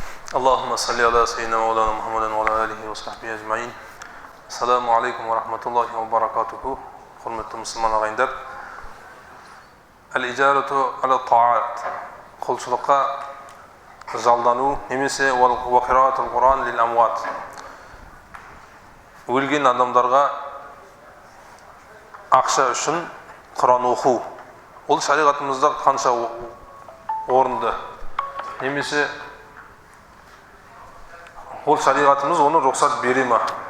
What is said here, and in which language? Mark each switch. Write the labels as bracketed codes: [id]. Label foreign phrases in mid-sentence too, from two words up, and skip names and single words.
[ar] اللهم صل على سيدنا مولانا محمد وعلى آله وصحبه أجمعين. السلام عليكم ورحمة الله وبركاته. [uz] Hurmatli musulmon ағайындар. [ar] الإجارة على الطاعات. [kk] Құлшылыққа жалдану немесе [ar] وقراءة القرآن للأموات. [kk] Өлген адамдарға ақша үшін Құран оқу. Ол шариғатымызда қанша орынды. Немесе ол шариғатымыз оны рұқсат бере ма?